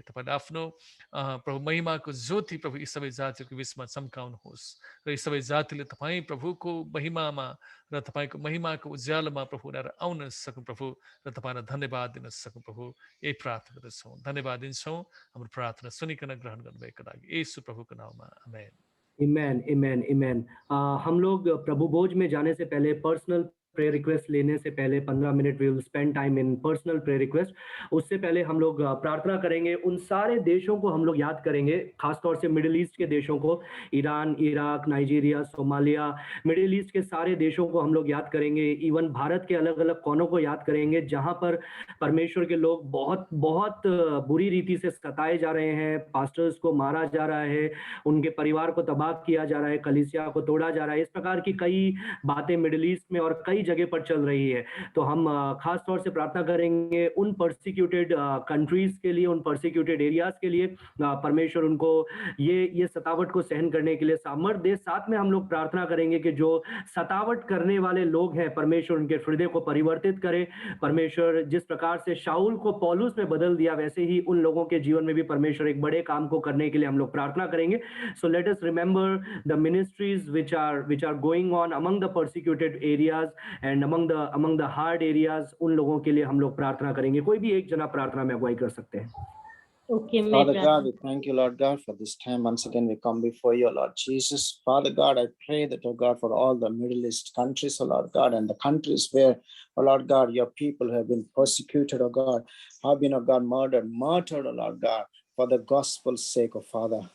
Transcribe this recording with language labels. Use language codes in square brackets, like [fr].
[ne] तपाईँले आफ्नो प्रभु महिमाको ज्योति प्रभु यी सबै जातिहरूको बिचमा चम्काउनुहोस्, र यी सबै जातिले तपाईँ प्रभुको महिमामा र तपाईँको महिमाको उज्यालोमा प्रभु उनीहरू आउन सकुन् प्रभु, र तपाईँलाई धन्यवाद दिन सकुन् प्रभु। यही प्रार्थना गर्दछौँ, धन्यवाद दिन्छौँ हाम्रो प्रार्थना सुनिकन ग्रहण गर्नुभएको लागि येशू प्रभुको नाममा, आमेन। [en] Amen, amen, amen. [hi] हम लोग प्रभु भोज में जाने से पहले पर्सनल प्रेयर रिक्वेस्ट लेने से पहले 15 minute [en] We will spend time in personal prayer request. [hi] उससे पहले हम लोग प्रार्थना करेंगे, उन सारे देशों को हम लोग याद करेंगे, खासतौर से मिडिल ईस्ट के देशों को, Iran, Iraq, Nigeria, Somalia, middle east के सारे देशों को हम लोग याद करेंगे। इवन भारत के अलग अलग कोनों को याद करेंगे जहां पर परमेश्वर के लोग बहुत बहुत बुरी रीति से सताए जा रहे हैं, पास्टर्स को मारा जा रहा है, उनके परिवार को तबाह किया जा रहा है, कलीसिया को तोड़ा जा रहा है। इस प्रकार की कई बातें मिडिल ईस्ट में और कई जगह पर चल रही है। तो हम खास तौर से प्रार्थना करेंगे उन परसिक्यूटेड कंट्रीज के लिए, उन परसिक्यूटेड एरियाज के लिए, परमेश्वर उनको ये सतावट को सहन करने के लिए सामर्थ दे। साथ में हम लोग प्रार्थना करेंगे कि जो सतावट करने वाले लोग हैं, परमेश्वर उनके हृदय को परिवर्तित करे। परमेश्वर जिस प्रकार से शाऊल को पौलुस में बदल दिया, वैसे ही उन लोगों के जीवन में भी परमेश्वर एक बड़े काम को करने के लिए हम लोग प्रार्थना करेंगे। [en] So let us remember the ministries which are going on among the persecuted areas and among the hard areas। [hi] उन लोगों के लिए हम लोग प्रार्थना करेंगे। कोई भी एक जना प्रार्थना में अगुवाई कर सकते हैं। [en] Okay, Father God, we thank you, Lord God, for this time. Once again, we come before you, Lord Jesus. Father God, I pray that, oh God, for all the Middle East countries, oh Lord God, and the countries where, oh Lord God, your people have been persecuted, oh God, have been, oh God, martyred, oh Lord God, for the gospel's sake, oh Father.